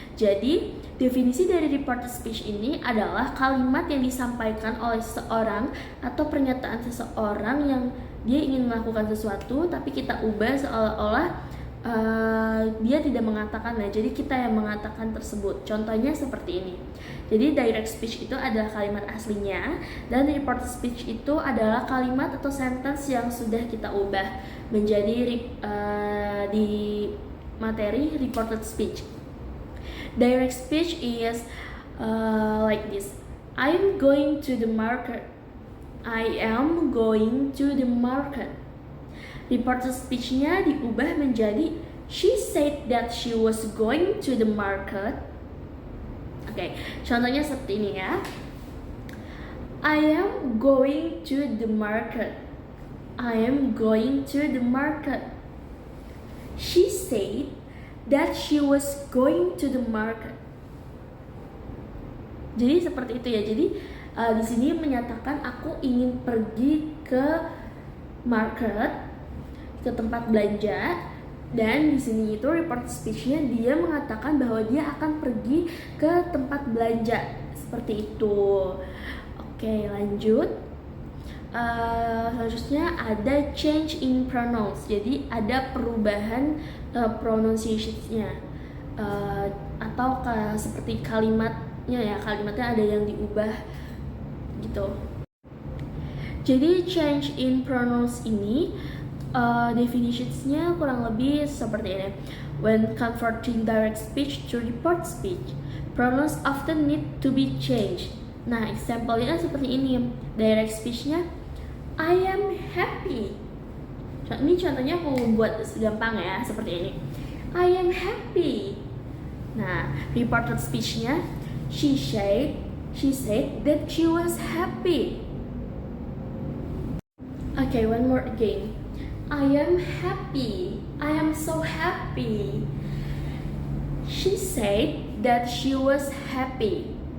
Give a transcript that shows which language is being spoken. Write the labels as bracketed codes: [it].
[id] Jadi, definisi dari reported speech ini adalah kalimat yang disampaikan oleh seseorang atau pernyataan seseorang yang dia ingin melakukan sesuatu, tapi kita ubah seolah-olah dia tidak mengatakannya, jadi kita yang mengatakan tersebut. Contohnya seperti ini. Jadi direct speech itu adalah kalimat aslinya, dan reported speech itu adalah kalimat atau sentence yang sudah kita ubah menjadi di materi reported speech. [en] Direct speech is like this. I'm going to the market. I am going to the market. Reported speech-nya [id] diubah menjadi [en] she said that she was going to the market. [id] Oke, contohnya seperti ini ya. [en] I am going to the market. I am going to the market. She said that she was going to the market. [id] Jadi seperti itu ya. Jadi di sini menyatakan aku ingin pergi ke market, ke tempat belanja, Dan di sini itu report speech-nya dia mengatakan bahwa dia akan pergi ke tempat belanja seperti itu. Oke, lanjut. Selanjutnya ada change in pronouns. Jadi ada perubahan pronunciation-nya atau seperti kalimatnya ya, kalimatnya ada yang diubah gitu. Jadi change in pronouns ini definitionsnya kurang lebih seperti ini. [en] When converting direct speech to report speech, pronouns often need to be changed. [id] Nah, example-nya seperti ini. [en] Direct speech-nya I am happy. [id] Ini contohnya aku buat gampang ya, seperti ini. [en] I am happy. Nah, reported speech-nya she said that she was happy. Okay, one more again. I am happy. I am so happy. She said that she was happy.